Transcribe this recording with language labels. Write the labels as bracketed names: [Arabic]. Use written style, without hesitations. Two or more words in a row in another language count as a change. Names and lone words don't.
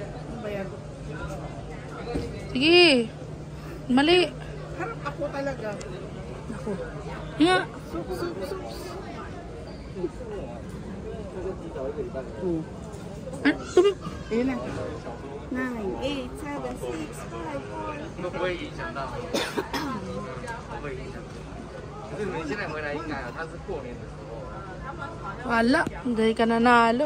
[Filipino] Sige. Mali. Harap ako talaga. Ako. Nga. Ayun na. 9, 8, 7, 6, 5, 4. [Chinese] 不会影响到，不会影响。可是你们现在回来应该，他是过年的时候。 [Filipino] Wala. Hindi ka nanalo.